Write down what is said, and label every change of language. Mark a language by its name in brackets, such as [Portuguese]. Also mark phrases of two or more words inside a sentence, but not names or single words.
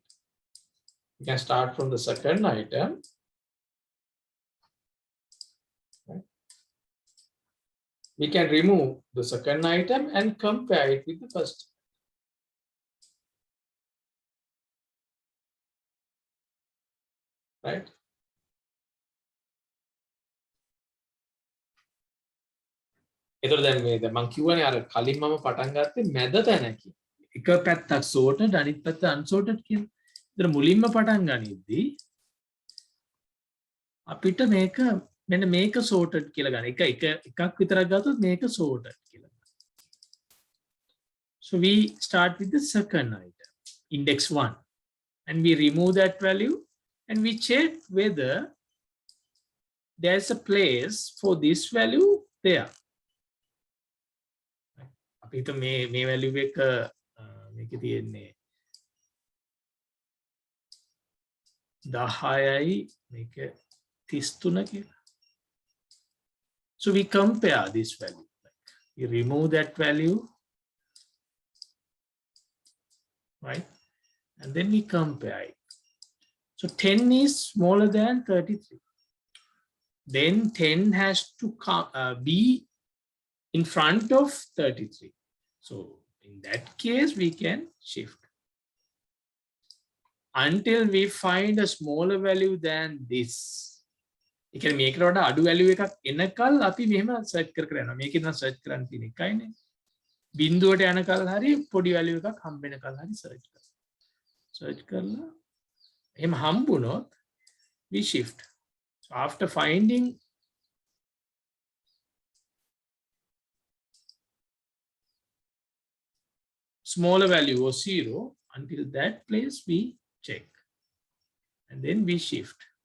[English] We can start from the second item. Right. We can remove the second item and compare it with the first. Right. [Sinhala] එතකොට දැන් මේ මම කියවනේ අර කලින් මම පටන් ගත්තේ මැද තැන කියලා. එක පැත්තක් sorted අනිත් පැත්ත unsorted කියලා. ඒතර මුලින්ම පටන් ගනිද්දී අපිට මේක මෙන්න මේක sorted කියලා ගන්න. එකක් විතරක් ගත්තොත් මේක sorted කියලා. [English] So we start with the second item, index 1, and we remove that value and we check whether there's a place for this value there. [Sinhala] අපිට මේ value එක මේකේ තියෙන්නේ 10යි මේක 33 කියලා. [English] So we compare this value. We remove that value, right? And then we compare it. So 10 is smaller than 33. Then 10 has to be in front of 33. So in that case, we can shift until we find a smaller value than this. You can make it a [Sinhala] value එකක් එනකල් අපි මෙහෙම search කර යනවා. මේකෙන් නම් search කරන්න තියෙන එකයිනේ. බිඳුවට යනකල් හරි පොඩි value එකක් හම්බ වෙනකල් හරි search කරනවා. Search කරලා එහෙම හම්බුනොත් [English] we shift. So after finding smaller value or 0, until that place we check and then we shift.